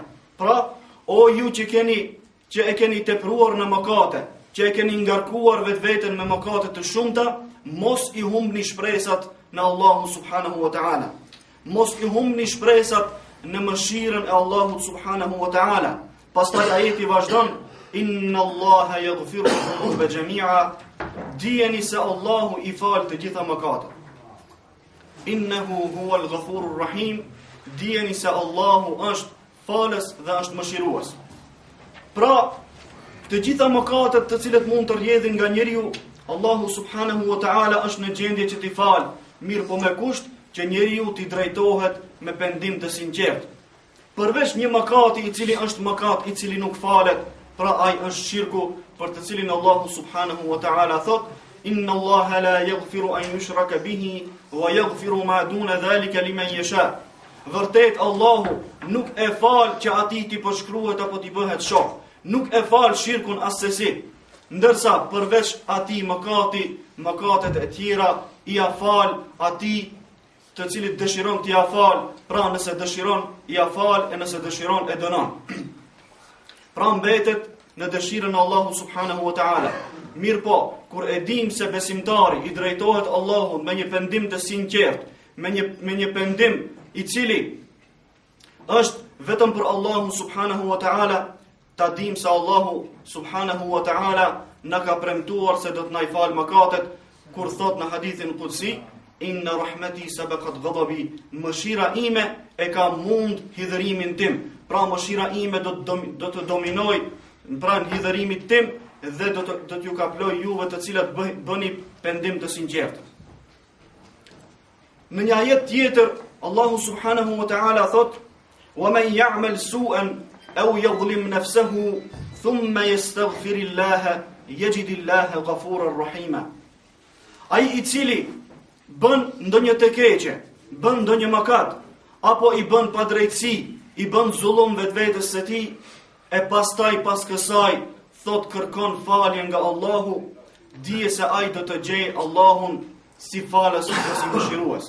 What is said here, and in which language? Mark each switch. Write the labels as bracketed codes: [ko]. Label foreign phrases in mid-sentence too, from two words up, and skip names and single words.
[sq] Pra, o ju që e keni tepruar në mëkate, që e keni ngarkuar vetveten me mëkate të shumta, mos i humbni shpresat në Allahu [ar] سبحانه وتعالى. [sq] Mos i humbni shpresat në mëshirën e Allahut [ar] سبحانه وتعالى. [sq] Pastaj ajeti vazhdon: [ar] إن الله يغفر الذنوب جميعا. [sq] Dijeni se Allahu i fal të gjitha mëkatet. [ar] إنه هو الغفور الرحيم. [sq] Dijeni se Allahu është falës dhe është mëshirues. Pra, të gjitha mëkatet të cilët mund të rrjedhin nga njeriu, Allahu [ar] سبحانه وتعالى [sq] është në gjendje që t'i fal, mirë po me kusht që njeriu t'i drejtohet me pendim të sinqert. Përveç një mëkati i cili është mëkat i cili nuk falet, pra ai është shirku, për të cilin Allahu [ar] سبحانه وتعالى [sq] thot: [ar] إن الله لا يغفر أن يشرك به ويغفر ما دون ذلك لمن يشاء. [sq] Vërtet Allahu nuk e fal që atij t'i përshkruhet apo t'i bëhet shok. Nuk e fal shirkun asesi. Ndërsa përveç atij mëkatet e tjera i ia fal atij të cilit dëshiron t'i ia fal. Pra nëse dëshiron i ia fal, e nëse dëshiron e dënon. Pra mbetet në dëshirën e Allahut [ar] سبحانه وتعالى. [sq] Mirë po, kur e dim se besimtari i drejtohet Allahut me një pendim të sinqert, me një pendim i cili është vetëm për Allahun [ar] سبحانه وتعالى, [sq] ta dim se Allahu [ar] سبحانه وتعالى [sq] na ka premtuar se do të na i fal mëkatet, kur thot në hadithin qudsi: [ar] إن رحمتي سبقت غضبي. [sq] Mëshira ime e ka mund hidhërimin tim. Pra mëshira ime do të dominoj pranë hidhërimit tim dhe do t'ju kaploj juve të cilat bëni pendim të sinqert. Në një ajet tjetër Allahu [ar] سبحانه وتعالى [sq] thot: [ar] ومن يعمل سوءا أو يظلم نفسه ثم يستغفر الله يجد الله غفورا رحيما. [sq] Ai i cili bën ndonjë të keqe, bën ndonjë mëkat, apo i bën padrejtësi, i bën zullum vetvetes së tij, e pastaj pas kësaj thot kërkon falje nga Allahu, dije se ai do të gjej Allahun si falës dhe si mëshirues.